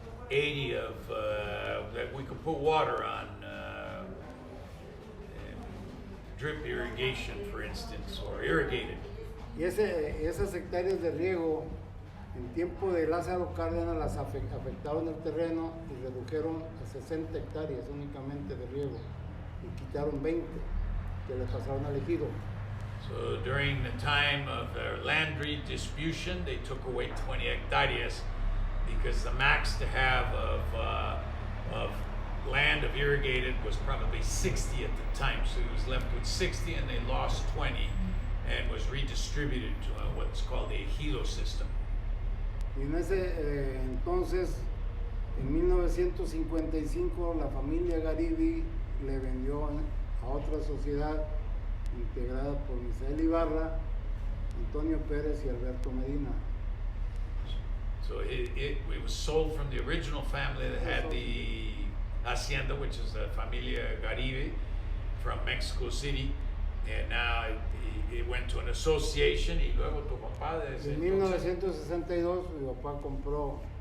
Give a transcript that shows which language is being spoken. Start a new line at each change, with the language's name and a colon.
English: 80 of that we could put water on, drip irrigation, for instance, or irrigated.
Spanish: Y esas hectáreas de riego, en tiempo de Lázaro Cárdenas, las afectaron el terreno y redujeron a 60 hectáreas únicamente de riego y quitaron 20 que le pasaron al ejido.
English: So during the time of their land redistribution, they took away 20 hectares because the max to have of land of irrigated was probably 60 at the time. So he was left with 60 and they lost 20 and was redistributed to what's called the ejido system.
Spanish: Y en ese entonces, en 1955, la familia Garibi le vendió a otra sociedad integrada por Misael Ibarra, Antonio Pérez y Alberto Medina.
English: So it was sold from the original family that had the hacienda, which is the Familia Garibe from Mexico City, and now it went to an association.
Spanish: Y luego tu papá desde En 1962 mi papá compró.